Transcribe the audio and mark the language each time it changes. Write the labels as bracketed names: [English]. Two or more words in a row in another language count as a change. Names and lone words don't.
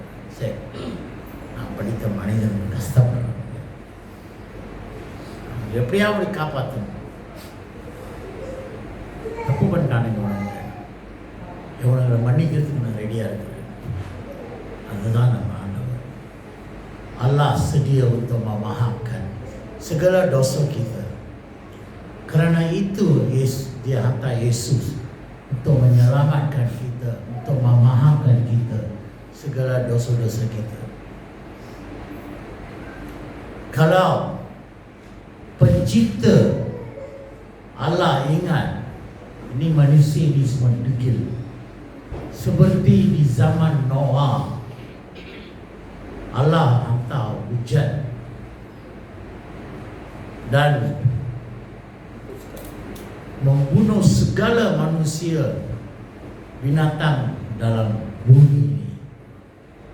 [Tamil] சரி, நான் படித்த மனிதன் கஷ்டப்படுறாங்க, எப்படியாவது காப்பாற்றணும். தப்பு பண்ணிட்டானுங்க இவனுங்களை மன்னிக்கிறதுக்கு நான் ரெடியாக இருக்கிறேன். அதுதான் நம்ம ஆண்டவர். [Malay] அல்லாஹ் sedia untuk memaafkan segala dosa kita. Karena itu dia hantar Yesus untuk menyelamatkan kita, untuk memaafkan kita segala dosa-dosa kita. Kalau pencipta Allah ingat ini manusia ini semua degil, seperti di zaman Noah, Allah hantar hujan dan membunuh segala manusia binatang dalam bumi ini.